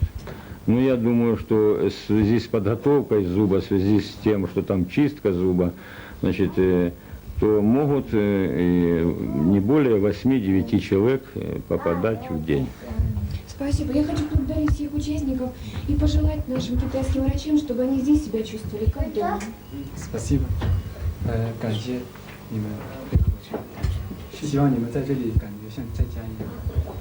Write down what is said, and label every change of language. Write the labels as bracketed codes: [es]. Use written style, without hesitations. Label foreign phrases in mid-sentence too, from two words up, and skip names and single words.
[ru] Ну, я думаю, что в связи с подготовкой зуба, в связи с тем, что там чистка зуба, значит, то могут не более 8-9 человек попадать в день. Спасибо. Я хочу поблагодарить всех участников и пожелать нашим китайским врачам, чтобы они здесь себя чувствовали как дома. Спасибо. [zh] 感谢你们，希望你们在这里感觉像在家一样。